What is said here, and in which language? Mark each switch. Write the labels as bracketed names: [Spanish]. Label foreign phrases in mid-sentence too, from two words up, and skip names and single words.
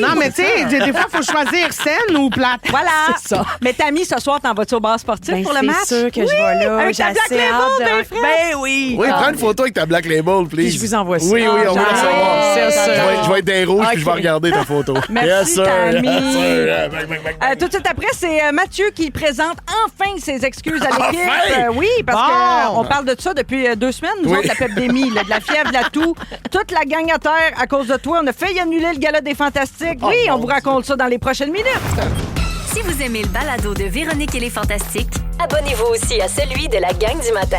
[French] Non, mais tu sais, des fois, il faut choisir saine ou plate. Voilà. C'est ça. Mais ta amie, ce soir, t'en vas-tu au bar sportif Ben, pour le match? c'est sûr que je vais là. Avec ta J'ai Black assez Label, hâte de- ben, frère. Ben oui. Oui, prends une photo avec ta Black Label, please. Puis je vous envoie ça. Oui, on va la Ah, savoir. c'est ça. Je vais être des rouges puis je vais Ok. regarder ta photo. Merci, [English] Yes, sir. [French] Tammy. [English] Yes, sir. Bang, bang, bang, bang. [French] Tout de suite après, c'est Mathieu qui présente enfin ses excuses à l'équipe. Enfin! Oui, parce Bon! qu'on parle de ça depuis 2 semaines, nous Oui. autres, la pandémie, de la fièvre, de la toux. Toute la gang à terre à cause de toi. On a failli annuler le gala des Fantastiques. Oui, on vous raconte ça dans les prochaines minutes. Si vous aimez le balado de Véronique et les Fantastiques, abonnez-vous aussi à celui de la gang du matin.